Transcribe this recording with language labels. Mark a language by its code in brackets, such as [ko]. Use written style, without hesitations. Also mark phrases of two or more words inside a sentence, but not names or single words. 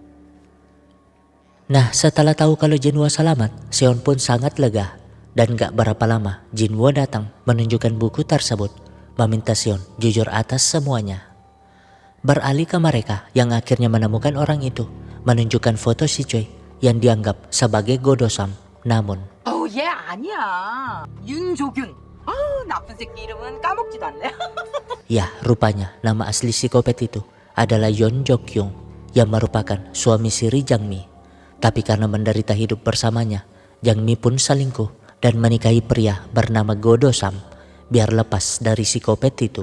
[id] Nah, setelah tahu kalau Jinwo selamat, Seon pun sangat lega. Dan gak berapa lama Jinwo datang menunjukkan buku tersebut, meminta Seon jujur atas semuanya. Beralih ke mereka yang akhirnya menemukan orang itu, menunjukkan foto si Choi yang dianggap sebagai godosam. Namun [ko] 어우 얘 아니야 윤조균 나쁜 새끼 이름은 까먹지도 않네 [id] ya, rupanya nama asli psikopat itu adalah Yeon Jok-kyung yang merupakan suami siri Jang-mi. Tapi karena menderita hidup bersamanya, Jang-mi pun selingkuh dan menikahi pria bernama Go Do-sam biar lepas dari psikopat itu.